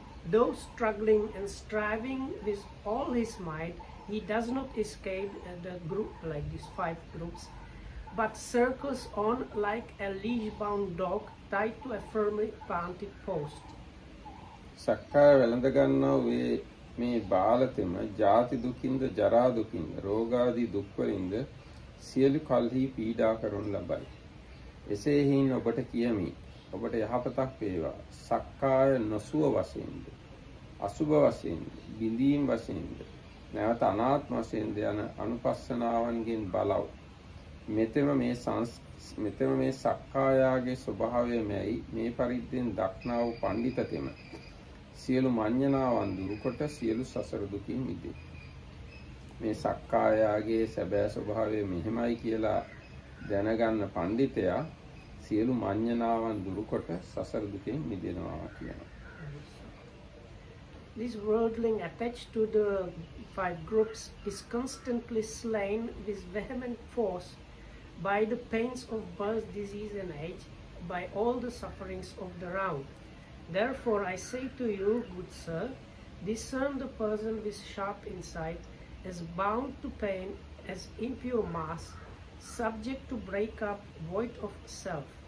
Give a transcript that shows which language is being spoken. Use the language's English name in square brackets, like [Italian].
[English] Though struggling and striving with all his might, he does not escape the group like these five groups, but circles on like a leash-bound dog tied to a firmly planted post. [Sinhala] සක්කාය වැළඳ ගන්නා මේ බාලතෙම ජාති දුකින්ද ජරා දුකින්ද රෝගාදී දුක් වලින්ද සියලු කල්හි පීඩා කරනු ලබයි. එසේ හින් ඔබට කියමි ඔබට යහපතක් වේවා. සක්කාය නොසුව වශයෙන්ද අසුභ වශයෙන්ද බිඳීම් වශයෙන්ද නැවත අනාත්ම වශයෙන්ද යන අනුපස්සනාවන්ගෙන් බලව. මෙතෙම මේ සක්කායාගේ ස්වභාවය මෙයි මේ පරිද්දෙන් දක්නා වූ පඬිතකෙම සියලු මඤ්ඤණාවන් දුරුකොට සියලු සසර දුකින් මිදේ. මේ සක්කායාගේ සැබෑ ස්වභාවය මෙහිමයි කියලා දැනගන්න පඬිතයා සියලු මඤ්ඤණාවන් දුරුකොට සසර දුකෙන් මිදෙනවා කියනවා. [English] This worldling attached to the 5 groups is constantly slain with vehement force by the pains of birth, disease and age, by all the sufferings of the round. Therefore I say to you, good sir, discern the person with sharp insight as bound to pain, as impure mass, subject to break up, void of self.